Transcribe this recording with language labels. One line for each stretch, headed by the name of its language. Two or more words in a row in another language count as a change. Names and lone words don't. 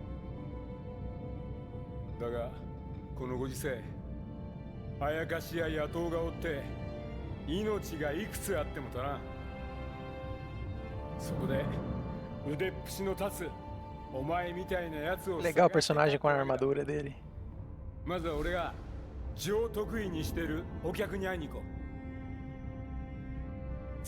Japanese: だがこのご時世、あやかしや野党がおって命がいくつあっても足らん。そこで腕っぷしの立つお前みたいなやつを
Portuguese: Legal o personagem com a armadura dele.
Japanese: まずは俺が上得意にしてるお客に会いに行こう。